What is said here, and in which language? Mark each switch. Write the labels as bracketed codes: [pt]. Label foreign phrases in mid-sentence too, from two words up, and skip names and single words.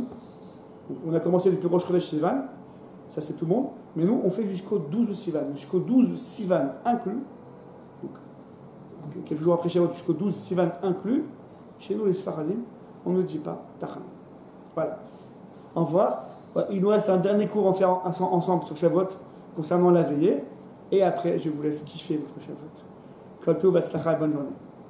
[fr] On a commencé depuis Rosh Chodesh Sivan, ça c'est tout le monde, mais nous, on fait jusqu'au 12 Sivan, jusqu'au 12 Sivan inclus, donc, quelques jours après Shavuot, jusqu'au 12 Sivan inclus, chez nous, les Sfaradim, on ne dit pas Tachanoun. Voilà. Au revoir. Il nous reste un dernier cours à faire ensemble sur Shavuot concernant la veillée. Et après, je vous laisse kiffer votre Shavuot. [he] כל טוב, [fr] bonne journée.